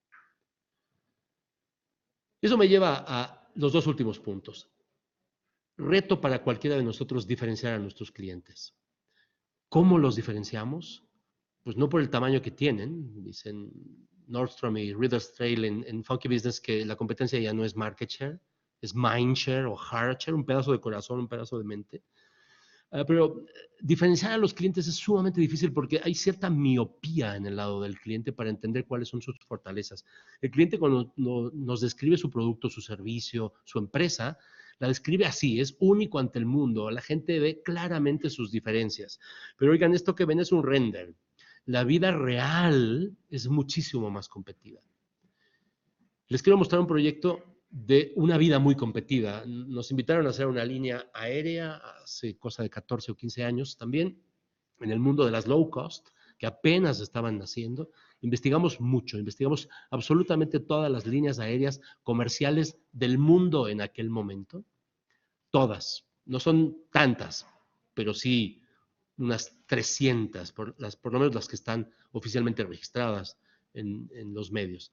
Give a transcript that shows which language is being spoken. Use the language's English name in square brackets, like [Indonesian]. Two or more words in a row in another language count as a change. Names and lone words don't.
[Spanish] Eso me lleva a los dos últimos puntos. Reto para cualquiera de nosotros diferenciar a nuestros clientes. ¿Cómo los diferenciamos? Pues no por el tamaño que tienen. Dicen Nordstrom y Reader's Trail en Funky Business que la competencia ya no es [English] market share, [Spanish] es [English] mind share [Spanish] o [English] heart share, [Spanish] un pedazo de corazón, un pedazo de mente. Pero diferenciar a los clientes es sumamente difícil porque hay cierta miopía en el lado del cliente para entender cuáles son sus fortalezas. El cliente cuando nos describe su producto, su servicio, su empresa, la describe así, es único ante el mundo. La gente ve claramente sus diferencias. Pero oigan, esto que ven es un render. La vida real es muchísimo más competida. Les quiero mostrar un proyecto de una vida muy competida. Nos invitaron a hacer una línea aérea hace cosa de 14 o 15 años también, en el mundo de las [English] low cost, [Spanish] que apenas estaban naciendo. Investigamos mucho, investigamos absolutamente todas las líneas aéreas comerciales del mundo en aquel momento. Todas. No son tantas, pero sí unas 300, por lo menos las que están oficialmente registradas en los medios.